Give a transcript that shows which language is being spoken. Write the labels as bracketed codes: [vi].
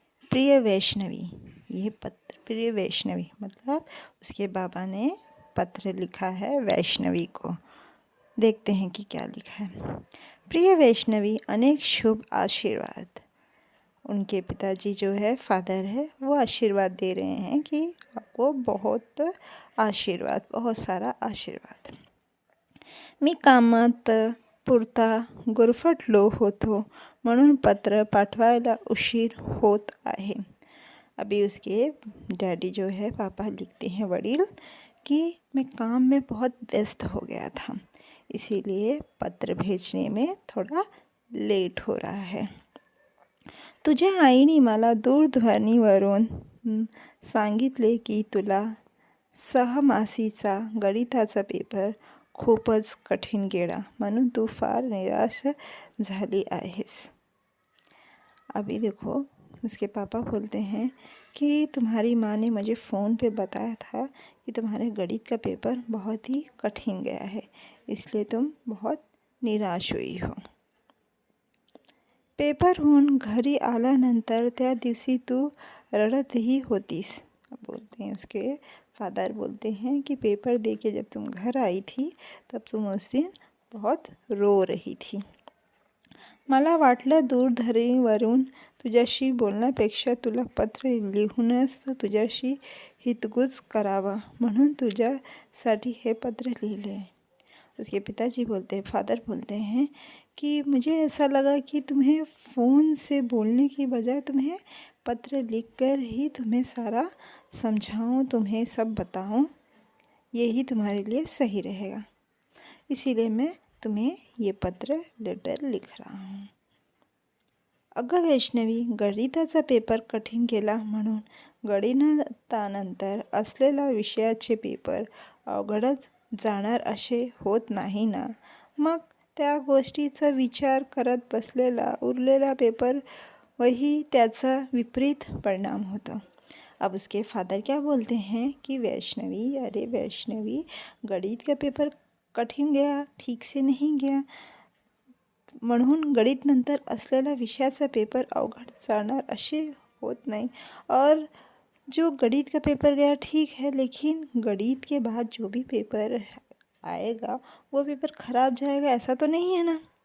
[hi] प्रिय वैष्णवी, ये पत्र प्रिय वैष्णवी मतलब उसके बाबा ने पत्र लिखा है वैष्णवी को। देखते हैं कि क्या लिखा है। प्रिय वैष्णवी, अनेक शुभ आशीर्वाद। उनके पिताजी जो है फादर है वो आशीर्वाद दे रहे हैं कि आपको बहुत आशीर्वाद, बहुत सारा आशीर्वाद। [mr] मी कामात पुरता गुरफटलो होतो म्हणून पत्र पाठवायला उशीर होत आहे। [hi] अभी उसके डैडी जो है पापा लिखते हैं वडील कि मैं काम में बहुत व्यस्त हो गया था, इसीलिए पत्र भेजने में थोड़ा लेट हो रहा है। [mr] तुझ्या आईने मला दूरध्वनीवरून सांगितले की तुला सहमासीचा गणिताचा पेपर खूपच कठीण गेला, म्हणून तू फार निराश झाली आहेस। [hi] अभी देखो उसके पापा बोलते हैं कि तुम्हारी माँ ने मुझे फ़ोन पे बताया था कि तुम्हारे गणित का पेपर बहुत ही कठिन गया है, इसलिए तुम बहुत निराश हुई हो। [mr] पेपरहून घरी आल्यानंतर त्या दिवशी तू रडतही होतीस। [hi] बोलते हैं उसके फादर बोलते हैं कि पेपर दे के जब तुम घर आई थी तब तुम उस दिन बहुत रो रही थी। [mr] मला वाटलं दूरध्वनीवरून तुझ्याशी बोलण्यापेक्षा तुला पत्र लिहूनच तुझ्याशी हितगुज करावा, म्हणून तुझ्यासाठी हे पत्र लिहिले। [hi] उसके पिताजी बोलते हैं, फादर बोलते हैं कि मुझे ऐसा लगा कि तुम्हें फ़ोन से बोलने की बजाय तुम्हें पत्र लिखकर ही तुम्हें सारा समझाऊं, तुम्हें सब बताऊं, यही तुम्हारे लिए सही रहेगा, इसीलिए मैं तुम्हें ये पत्र लेटर लिख रहा हूँ। [mr] अगं वैष्णवी, गणिताचा पेपर कठीण गेला म्हणून गणितानंतर असलेला विषयाचे पेपर अवघडच जाणार असे होत नाही ना। मग त्या गोष्टीचा विचार करत बसलेला उरलेला पेपर वही त्याचा विपरीत परिणाम होता। [hi] अब उसके फादर क्या बोलते हैं कि वैष्णवी, अरे वैष्णवी, गणित का पेपर कठीण गया, ठीक से नहीं गया, [mr] म्हणून गणित नंतर असलेला विषयाचा पेपर अवघड जाणार असे होत [hi] नहीं, और जो गणित का पेपर गया ठीक है, लेकिन गणित के बाद जो भी पेपर आएगा वो पेपर ख़राब जाएगा ऐसा तो नहीं है ना।